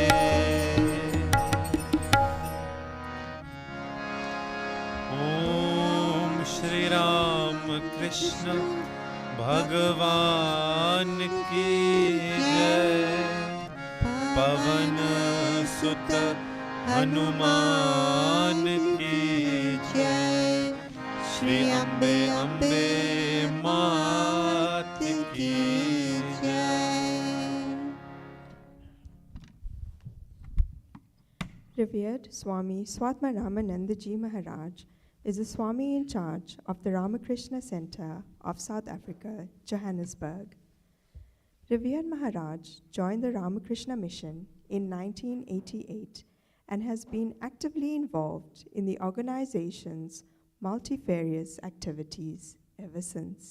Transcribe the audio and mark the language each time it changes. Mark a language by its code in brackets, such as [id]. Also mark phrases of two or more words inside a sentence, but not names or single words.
[hi] ओम श्री राम कृष्ण भगवान की जय पवन सुत हनुमान की जय श्री अम्बे अम्बे मात की जय [en] Revered Swami Swatma Ramananda Ji Maharaj is the Swami in charge of the Ramakrishna Center of South Africa, Johannesburg. Revered Maharaj joined the Ramakrishna Mission in 1988 and has been actively involved in the organization's multifarious activities ever since.